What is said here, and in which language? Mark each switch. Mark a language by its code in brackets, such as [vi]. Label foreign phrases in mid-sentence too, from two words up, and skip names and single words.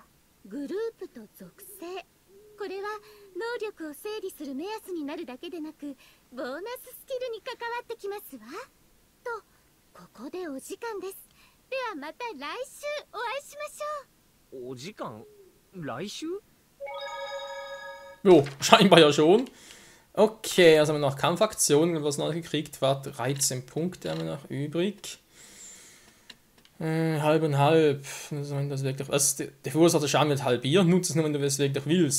[ja] グループと属性、これは能力を整理する目安になるだけでなく、ボーナススキルに関わってきますわ。と、ここでお時間です。ではまた来週お会いしましょう。お時間？来週？ [de] Jo, scheinbar ja schon. Okay, also haben wir noch Kampfaktionen, was noch gekriegt war. 13 Punkte haben wir noch übrig. Halb und halb. Das wirklich, also der verursachte Schaden wird halbiert. Nutzt es nur, wenn du es wirklich willst.